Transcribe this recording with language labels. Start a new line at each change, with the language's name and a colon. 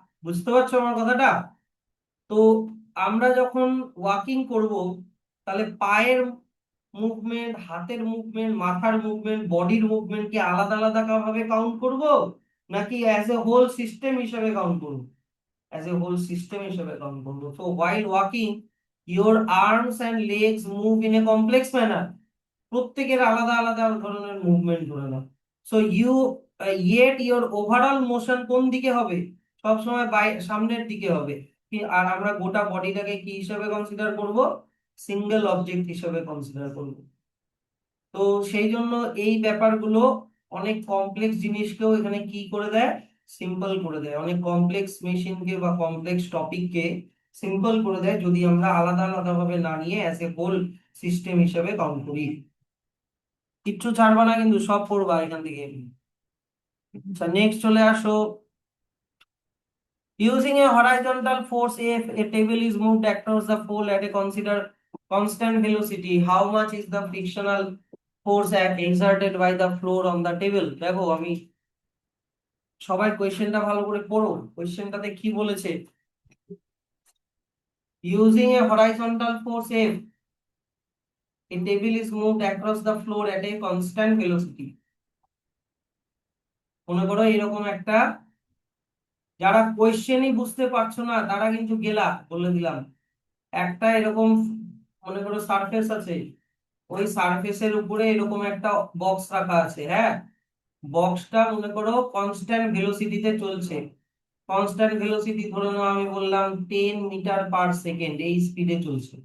Bangla: বুঝতে পারছো আমার কথাটা? তো আমরা যখন ওয়াকিং করব, তাহলে পায়ের মুভমেন্ট, হাতের মুভমেন্ট, মাথার মুভমেন্ট, বডির মুভমেন্ট কি আলাদা আলাদা ভাবে কাউন্ট করব, নাকি
English: as a whole system
Bangla: হিসেবে কাউন্ট করব?
English: as a whole system
Bangla: হিসেবে কাউন্ট করব।
English: so while walking your arms and legs move in a complex manner,
Bangla: প্রত্যেকের আলাদা আলাদা ধরনের মুভমেন্ট ধরে নাও।
English: so yet your overall motion
Bangla: কোন দিকে হবে? সব সময় সামনের দিকে হবে। আর আমরা গোটা বডিটাকে কি হিসেবে কনসিডার করব? সিঙ্গেল অবজেক্ট হিসেবে কনসিডার করব। তো সেই জন্য এই ব্যাপারগুলো অনেক কমপ্লেক্স জিনিসকেও এখানে কি করে দেয়, সিম্পল করে দেয়। অনেক কমপ্লেক্স মেশিনকে বা কমপ্লেক্স টপিককে সিম্পল করে দেয় যদি আমরা আলাদা আলাদা ভাবে না নিয়ে
English: as a whole system
Bangla: হিসেবে কাউন্ট করি। কিচ্ছু ছাড়বা না কিন্তু, সব পড়বা এখান থেকে। আচ্ছা, নেক্সট চলে আসো।
English: Using a horizontal force, if a table is moved across the floor at a consider constant velocity, how much is the frictional force exerted by the floor on the table?
Bangla: দেখো আমি, সবাই কোয়েশ্চেনটা ভালো করে পড়ো। কোয়েশ্চেনটাতে কি বলেছে?
English: Using a horizontal force, if a table is moved across the floor at a constant velocity,
Bangla: মনে করো এরকম একটা, যারা কোয়েশ্চেনই বুঝতে পারছো না তারা কিন্তু গেলা, বলে দিলাম। একটা এরকম মনে করো সারফেস আছে, ওই সারফেসের উপরে এরকম একটা বক্স রাখা আছে, হ্যাঁ। বক্সটা মনে করো কনস্ট্যান্ট ভেলোসিটিতে চলছে। কনস্ট্যান্ট ভেলোসিটি ধরে নাও আমি বললাম 10 মিটার পার সেকেন্ড, এই স্পিডে চলছে।